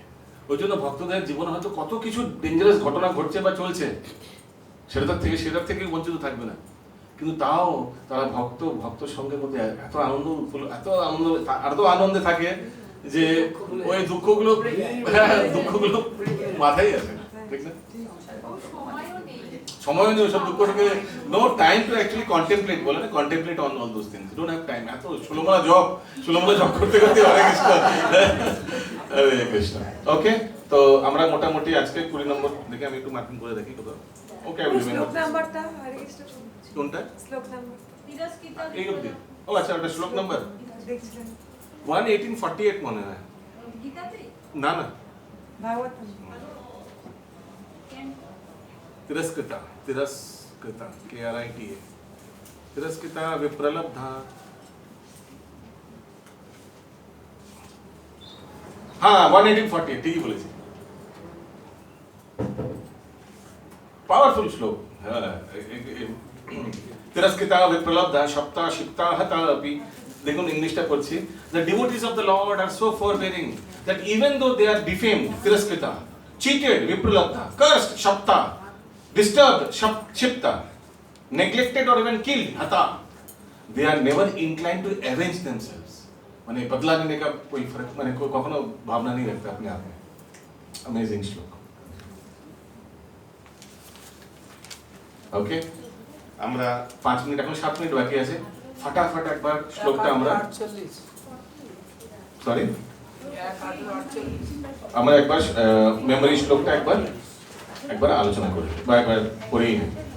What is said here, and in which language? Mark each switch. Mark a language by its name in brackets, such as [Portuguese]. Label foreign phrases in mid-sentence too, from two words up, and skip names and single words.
[Bangla] ওই জন্য ভক্তদের জীবনে হয়তো কত কিছু ডেঞ্জারাস ঘটনা ঘটছে বা চলছে, সেটার থেকে বঞ্চিত থাকবে না, কিন্তু তাও তারা ভক্ত সঙ্গের মধ্যে এত আনন্দে থাকে যে ওই দুঃখগুলো মাথায় আসে না, ঠিক না? সময় নেই ওসব দুঃখ থেকে, [English] no time to actually contemplate, [Bangla] বলে না, [English] contemplate on all those things, don't have time. [Bangla] এত ষোলমালা জব করতে করতে [Sanskrit] হরে কৃষ্ণ, হরে কৃষ্ণ। [Bangla] ওকে, তো আমরা মোটামুটি আজকে 20 নম্বর দেখে, আমি একটু মার্কিং করে দেখি কোথাও। ওকে, শ্লোক নাম্বারটা হরে কৃষ্ণ, কোনটা শ্লোক নাম্বার তিরস্কৃতা, এই অবধি? ও আচ্ছা, ওটা শ্লোক নাম্বার দেখছিলেন 1848 মনে হয়, গীতাতে না না, ভাগবত। [Sanskrit] तिरस्कृता KRITA, तिरस्कृता विप्रलब्धा। [Hindi] हाँ 1848, [Bangla] ঠিকই বলেছি, পাওয়ারফুল শ্লোক। হ্যাঁ, [Sanskrit] तिरस्कृता विप्रलब्धा सप्ता शिप्ता हता अपि [Bangla] দেখুন ইংলিশটা পড়ছি, [English] the devotees of the Lord are so forbearing that even though they are defamed, tiraskrita, cheated, vipralabdha, cursed, shapta, disturbed, shipta, neglected or even killed, hata, they are never inclined to avenge themselves. [Hindi] माने बदला लेने का कोई फर्क माने कोई कखनो भावना नहीं रखता अपने आप में। अमेजिंग श्लोक। ओके, [Bangla] আমরা 5 মিনিট, এখন 7 মিনিট বাকি আছে, फटाफट একবার শ্লোকটা আমরা, সরি আমরা একবার মেমরি শ্লোকটা একবার আলোচনা করি বা একবার পড়েই নিই।